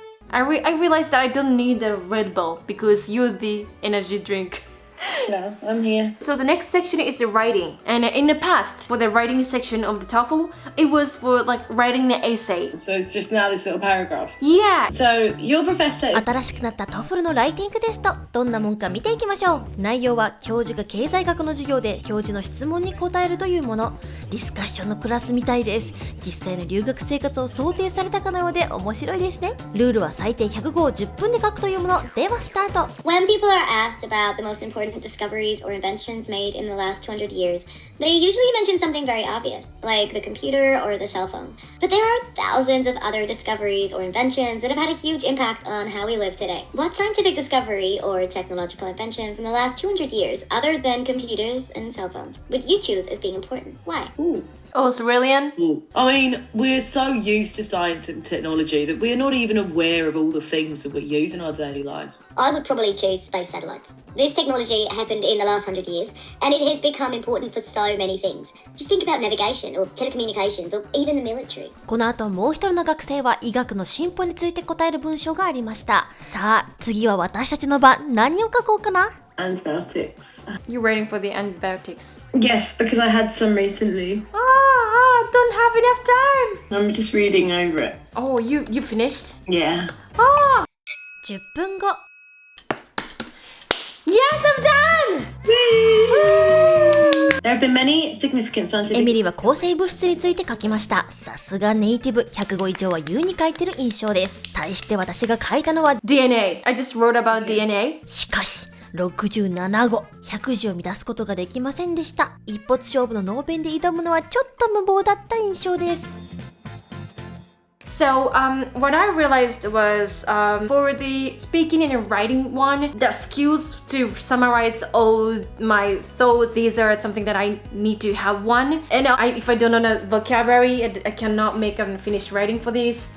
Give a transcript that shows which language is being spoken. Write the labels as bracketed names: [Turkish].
[English] I realized that I don't need a Red Bull because you're the energy drink. No, I'm here. So the next section is the writing. And in the past, for the writing section of the TOEFL, it was for like writing the essay. So it's just now this little paragraph. Yeah. So your professor is... [Japanese] 新しくなった TOEFL のライティングテスト、どんなもんか見ていきましょう。内容は教授が経済学の授業で教授の質問に答えるというもの。ディスカッションのクラスみたいです。実際の留学生活を想定されたかのようで面白いですね。ルールは最低100語を10分で書くというもの。ではスタート。 [English] When people are asked about the most important discoveries or inventions made in the last 200 years, they usually mention something very obvious, like the computer or the cell phone. But there are thousands of other discoveries or inventions that have had a huge impact on how we live today. What scientific discovery or technological invention from the last 200 years, other than computers and cell phones, would you choose as being important? Why? Ooh, Australian? I mean, we're so used to science and technology that we're not even aware of all the things that we use in our daily lives. I would probably choose space satellites. This technology happened in the last 100 years, and it has become important for so many things. Just think about navigation, or telecommunications, or even the military. [Japanese] この後もう一人の学生は医学の進歩について答える文章がありました。さあ、次は私たちの番。何を書こうかな？ [English] Antibiotics. You're waiting for the antibiotics. Yes, because I had some recently. Don't have enough time. I'm just reading over it. Oh, you finished? Yeah. [Japanese] 10分後。 [English] Yes, I'm done! There have been many significant scientific... [Japanese] エミリーは抗生物質について書きました。さすがネイティブ、100語以上は優に書いてる印象です。対して私が書いたのは [English] DNA. I just wrote about DNA. [Japanese] しかし67語、100字を乱すことができませんでした。一発勝負のノーベンで挑むのはちょっと無謀だった印象です。 [English] So, what I realized was, for the speaking and writing one, the skills to summarize all my thoughts, these are something that I need to have one. And if I don't know the vocabulary, I cannot make a finished writing for this.